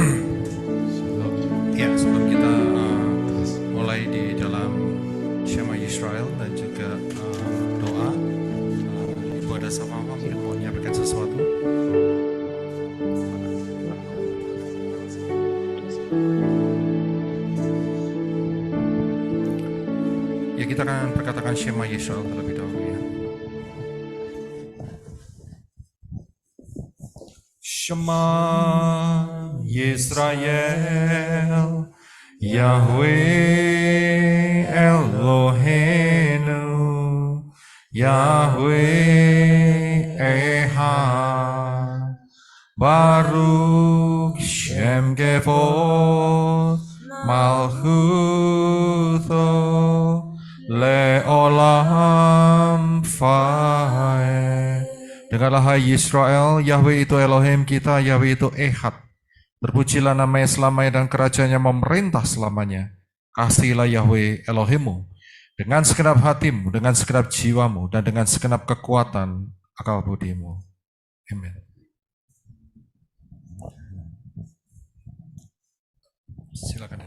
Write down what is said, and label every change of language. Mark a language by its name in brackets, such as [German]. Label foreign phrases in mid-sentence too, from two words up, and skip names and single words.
[Indonesian] Ya, sebelum kita mulai di dalam Shema Yisrael dan juga doa, Ibu ada sama mungkin mau menyampaikan sesuatu. Ya, kita akan perkatakan Shema Yisrael terlebih dahulu ya. [Hebrew] שמע ישראל, יהוה אלוהינו, יהוה אחד, ברוך שם כבוד מלכותו לעולם ועד. [Indonesian] Dengarlah hai Yisrael, Yahweh itu Elohim kita, Yahweh itu Echad. Terpujilah namanya selamanya dan kerajaannya memerintah selamanya. Kasihilah Yahweh Elohimmu dengan segenap hatimu, dengan segenap jiwamu, dan dengan segenap kekuatan akal budimu. Amin. Silakan.